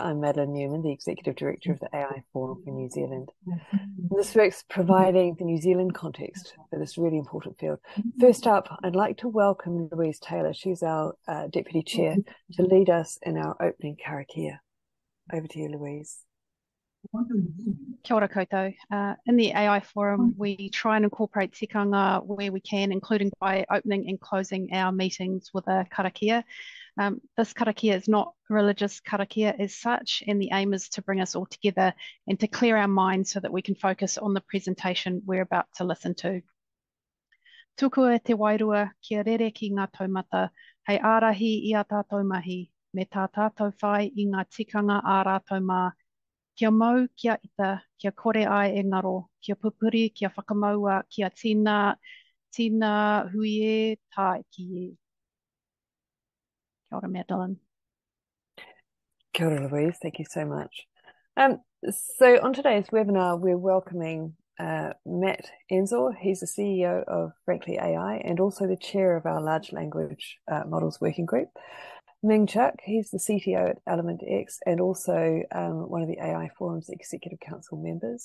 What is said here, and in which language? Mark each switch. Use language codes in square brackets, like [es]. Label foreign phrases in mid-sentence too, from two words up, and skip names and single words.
[en] I'm Madeline Newman, the Executive Director of the AI Forum for New Zealand. This work's providing the New Zealand context for this really important field. First up, I'd like to welcome Louise Taylor. She's our Deputy Chair to lead us in our opening karakia. Over to you, Louise. [mi] Kia ora koutou. [en] In the AI Forum, we try and incorporate tikanga where we can, including by opening and closing our meetings with a karakia. This karakia is not religious karakia as such, and the aim is to bring us all together and to clear our minds so that we can focus on the presentation we're about to listen to. [mi] Tukua te wairua kia rere ki ngā taumata, hei ārahi i a tātou mahi, me tā tātou whai i ngā tikanga ā rātou mā. Kia mau, kia ita, kia kore ai e ngaro, kia pupuri, kia whakamaua, kia tina hui e tā ki e. Kia ora, Madeline. Kia ora, [en] Louise. Thank you so much. So on today's webinar, we're welcoming Matt Enzor. He's the CEO of Frankly AI and also the chair of our Large Language Models Working Group. Ming Chuck, he's the CTO at Element X and also one of the AI Forum's Executive Council members.